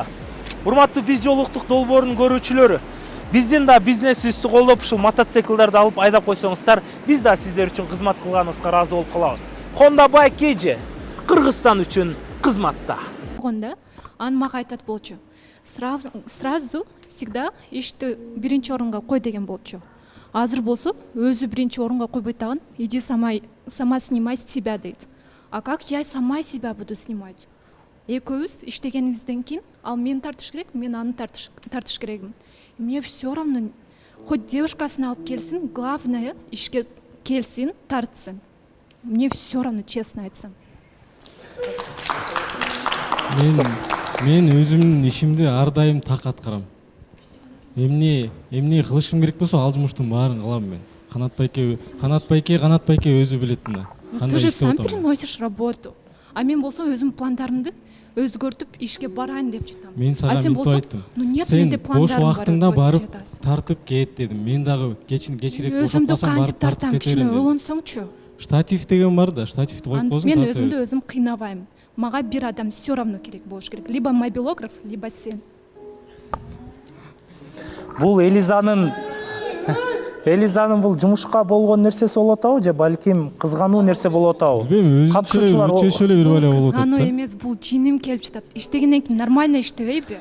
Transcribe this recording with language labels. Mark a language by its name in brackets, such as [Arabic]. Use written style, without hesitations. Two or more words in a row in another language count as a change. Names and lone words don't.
[Kyrgyz] Урматтуу биз жолуктук долбоорунун көрүүчүлөрү, биздин да бизнесибизди колдоп ушул мотоциклдерди алып айдап койсоңуздар, биз да сиздер үчүн кызмат кылганыбызга ыраазы болуп калабыз. Honda Bike KG Кыргызстан үчүн кызматта. болгондо аны мага айтат болчу. [Russian] Сразу всегда [Kyrgyz] ишти биринчи орунга кой деген болчу. Азыр болсо өзү биринчи орунга койбойт дагы, [Russian] иди сама снимай себя дейт. А как я сама себя буду снимать? [Kyrgyz] Экөөбүз иштегенибизден кийин ал мени тартыш керек, мен аны тартыш керекмин. [Russian] Мне все равно, хоть [Kyrgyz] девушкасын алып келсин, главное ишке келсин, тартсын. [Russian] Мне все равно, честно айтсам. [Kyrgyz] Мен өзүмдүн ишимди ар дайым так аткарам. Эмне кылышым керек болсо ал жумуштун баарын кылам мен. Канат байке өзү билет мына. [Russian] Ты же сам переносишь работу. [Kyrgyz] А мен болсо өзүм пландарымды өзгөртүп ишке барайын деп жатам. Мен сага мынтип айттым. Сен бош убактыңда барып тартып кет дедим. Мен дагы кечирээк бошотпасам барып тартам, кичине ойлонсоңчу. Штатив деген бар да, штативди коюп койсоң. Мен өзүмдү өзүм кыйнабайм. Мага бир адам [Russian] все равно [Kyrgyz] керек болуш керек. [Russian] Либо мобилограф, либо сен. [Kyrgyz] Бул Элизанын бул жумушка болгон нерсеси болуп атабы же балким кызгануу нерсе болуп атабы? Билбейм, өзүнчө эле бир бала болуп атат. Кызгануу эмес, бул жиним келип жатат. Иштегенден кийин нормально иштебейби?